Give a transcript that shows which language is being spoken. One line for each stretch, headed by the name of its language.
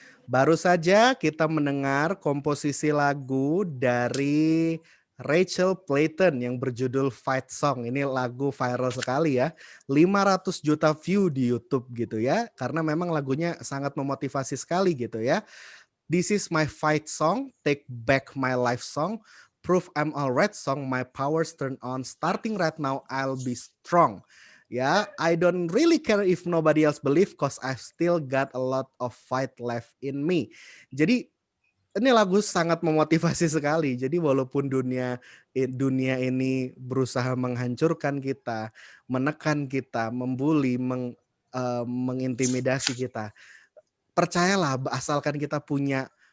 Indonesian: Baru saja kita mendengar komposisi lagu dari Rachel Platten yang berjudul Fight Song. Ini lagu viral sekali ya. 500 juta view di YouTube gitu ya. Karena memang lagunya sangat memotivasi sekali gitu ya.
English: This is my fight song, take back my life song, prove I'm alright song, my powers turn on, starting right now I'll be strong. Ya, I don't really care if nobody else believe cause I've still got a lot of fight left in me.
Indonesian: Jadi ini lagu sangat memotivasi sekali. Jadi walaupun dunia ini berusaha menghancurkan kita, menekan kita, membuli, mengintimidasi kita, percayalah asalkan kita punya